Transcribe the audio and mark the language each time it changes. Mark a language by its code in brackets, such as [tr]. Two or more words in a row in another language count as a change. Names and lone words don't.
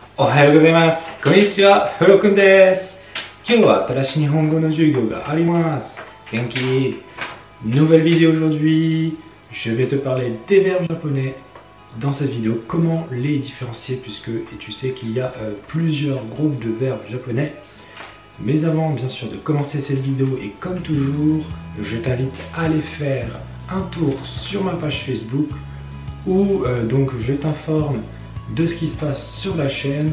[ja] おはようございます。こんにちは、フロくんです。今日は新しい日本語の授業があります。 [fr] 元気 Nouvelle vidéo aujourd'hui. Je vais te parler des verbes japonais. Dans cette vidéo, comment les différencier puisque tu sais qu'il y a plusieurs groupes de verbes japonais. Mais avant, bien sûr, de commencer cette vidéo et comme toujours, je t'invite à aller faire un tour sur ma page Facebook où donc je t'informe de ce qui se passe sur la chaîne.